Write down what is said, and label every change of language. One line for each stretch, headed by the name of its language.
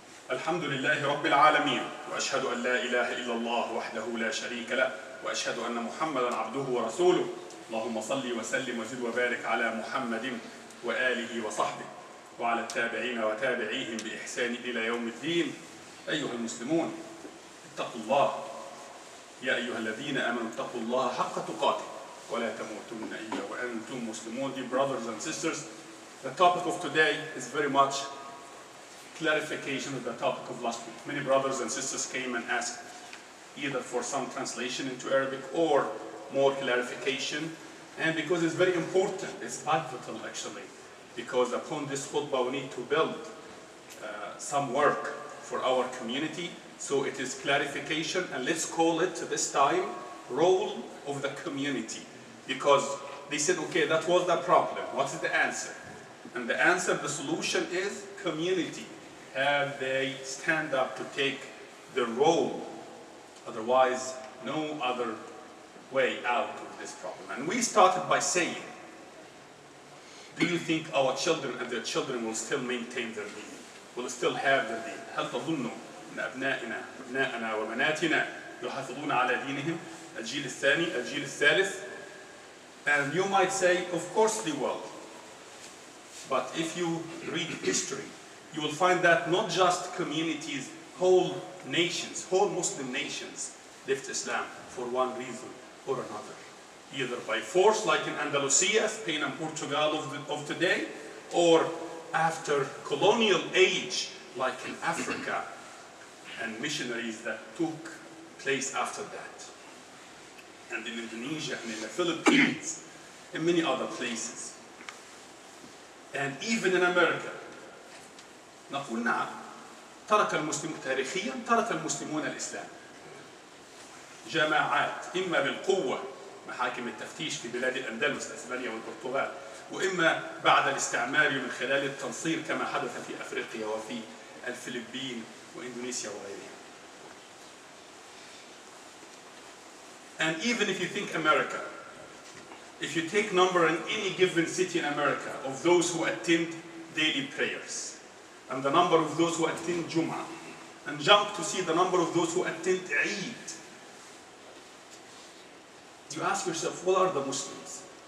Arabic: الحمد لله رب العالمين وأشهد أن لا إله إلا الله وحده لا شريك له وأشهد أن محمدا عبده ورسوله اللهم صل وسلم وزد وبارك على محمد وآله وصحبه وعلى التابعين وتابعيهم بإحسان إلى يوم الدين. أيها المسلمون اتقوا الله يا أيها الذين آمنوا اتقوا الله حق تقاته ولا تموتن إلا وأنتم مسلمون.
English: Dear brothers and sisters, the topic of today is very much clarification of the topic of last week. Many brothers and sisters came and asked either for some translation into Arabic or more clarification, and because it's very important, it's pivotal actually, because upon this khutbah we need to build some work for our community. So it is clarification, and let's call it this time role of the community, because they said, okay, that was the problem, what's the answer? And the answer, the solution is community. Have they stand up to take the role, otherwise no other way out of this problem. And we started by saying, do you think our children and their children will still maintain their deen, will still have their deen?
Arabic: هل تظنوا أن أبناءنا وبناتنا يحافظون على دينهم الجيل الثاني الجيل الثالث?
English: And you might say, of course they will. But if you read history, you will find that not just communities, whole nations, whole Muslim nations left Islam for one reason or another. Either by force, like in Andalusia, Spain and Portugal of today, or after colonial age, like in Africa, and missionaries that took place after that. And in Indonesia and in the Philippines, and many other places. And even in America.
Arabic: نقول نعم ترك المسلمون تاريخيا ترك المسلمون الإسلام جماعات إما بالقوة محاكم التفتيش في بلاد الأندلس إسبانيا والبرتغال وإما بعد الاستعمار من خلال التنصير كما حدث في أفريقيا وفي الفلبين وإندونيسيا وغيرها.
English: And even if you think America, if you take number in any given city in America of those who attend daily prayers, and the number of those who attend Jum'ah, and jump to see the number of those who attend Eid, you ask yourself, what are the Muslims?